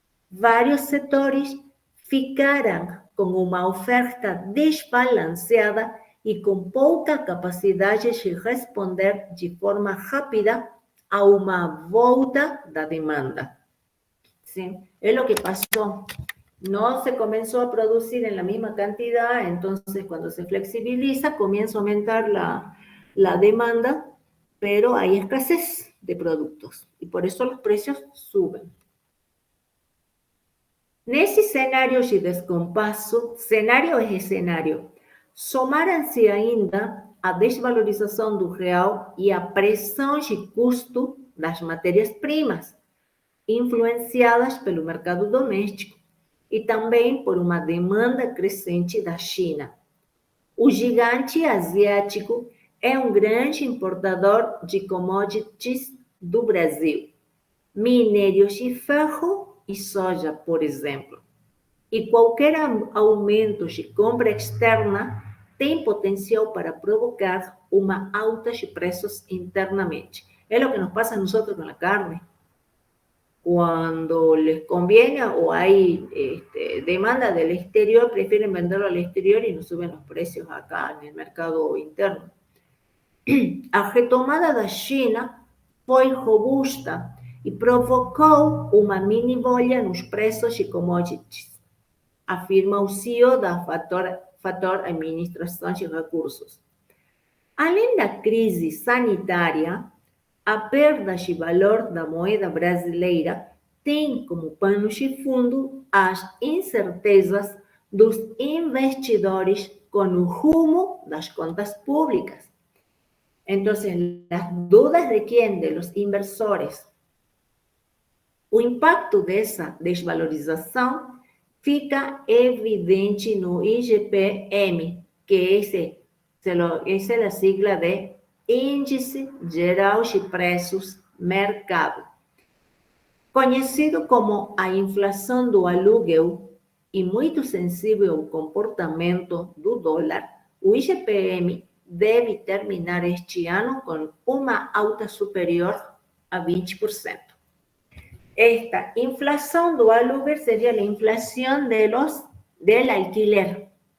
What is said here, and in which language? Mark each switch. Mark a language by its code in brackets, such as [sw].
[pt] Vários setores ficaram com uma oferta desbalanceada e com pouca capacidade de responder de forma rápida a uma volta da demanda. [es] ¿Sí? Es lo que pasó. No se comenzó a producir en la misma cantidad, entonces cuando se flexibiliza comienza a aumentar la demanda, pero hay escasez de productos y por eso los precios suben. [pt] Nesse cenário de descompasso, cenário é cenário, somaram-se ainda a desvalorização do real e a pressão de custo das matérias-primas, influenciadas pelo mercado doméstico e também por uma demanda crescente da China. O gigante asiático é um grande importador de commodities do Brasil, minérios de ferro e soja, por exemplo. E qualquer aumento de compra externa tem potencial para provocar uma alta de preços internamente. É o que [es] nos pasa a nosotros con la carne. Cuando les conviene o hay demanda del exterior, prefieren venderlo al exterior y no suben los precios acá en el mercado interno. [pt] A retomada da China foi robusta e provocou uma mini bolha nos preços de commodities, afirma o CEO da Fator Administração de Recursos. Além da crise sanitária, a perda de valor da moeda brasileira tem como pano de fundo as incertezas dos investidores com o rumo das contas públicas. [es] Entonces, las dudas de quién, de los inversores. [pt] O impacto dessa desvalorização fica evidente no IGPM, que essa é a sigla de Índice Geral de Preços Mercado. Conhecido como a inflação do aluguel e muito sensível ao comportamento do dólar, o IGPM deve terminar este ano com uma alta superior a 20%. [es] Esta inflación do aluguel sería la inflación del alquiler.